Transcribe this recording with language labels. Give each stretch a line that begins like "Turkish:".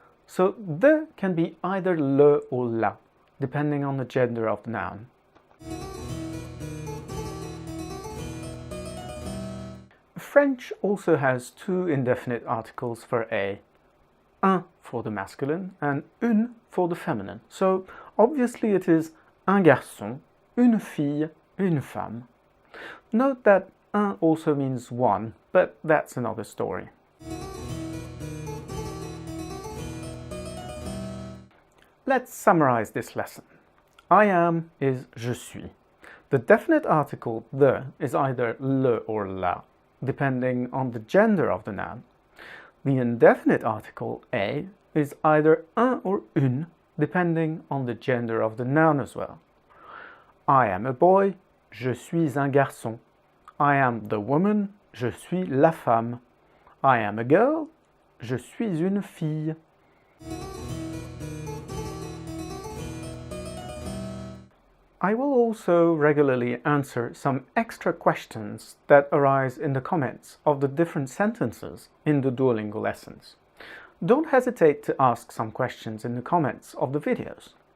English: So the can be either le or la, depending on the gender of the noun. French also has 2 indefinite articles for a. Un for the masculine and une for the feminine. So obviously it is
French: un garçon, une fille, une femme.
English: Note that un also means one, but that's another story. Let's summarize this lesson. I am is
French: je suis.
English: The definite article the is either le or la, depending on the gender of the noun. The indefinite article a is either un or une, depending on the gender of the noun as well. I am a boy,
French: je suis un garçon.
English: I am the woman,
French: je suis la femme.
English: I am a girl,
French: je suis une fille.
English: I will also regularly answer some extra questions that arise in the comments of the different sentences in the Duolingo lessons. Don't hesitate to ask some questions in the comments of the videos.